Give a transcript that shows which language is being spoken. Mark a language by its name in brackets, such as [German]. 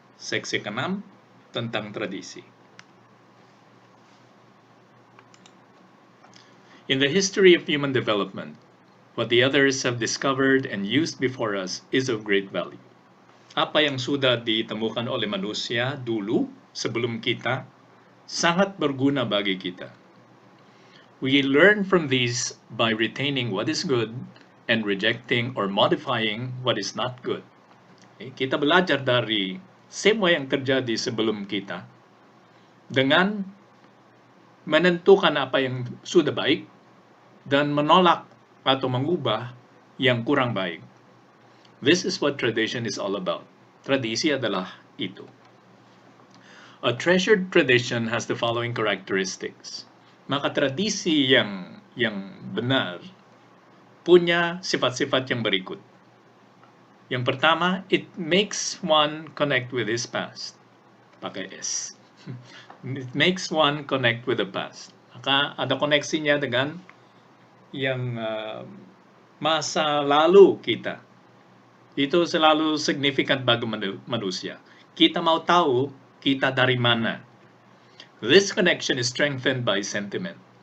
[Indonesian] Seksi ke-6 tentang tradisi. [English] In the history of human development, what the others have discovered and used before us is of great value. [Indonesian] Apa yang sudah ditemukan oleh manusia dulu sebelum kita sangat berguna bagi kita. [English] We learn from these by retaining what is good and rejecting or modifying what is not good. [Indonesian] Kita belajar dari semua yang terjadi sebelum kita dengan menentukan apa yang sudah baik dan menolak atau mengubah yang kurang baik. [English] This is what tradition is all about. [Indonesian] Tradisi adalah itu. [English] A treasured tradition has the following characteristics. [Indonesian] Maka tradisi yang benar punya sifat-sifat yang berikut. Yang pertama, [English] it makes one connect with his past. [Indonesian] Pakai S. [English] It makes one connect with the past. [Indonesian] Maka ada koneksinya dengan yang masa lalu kita. Itu selalu signifikan bagi manusia. Kita mau tahu kita dari mana. [English] This connection is strengthened by sentiment.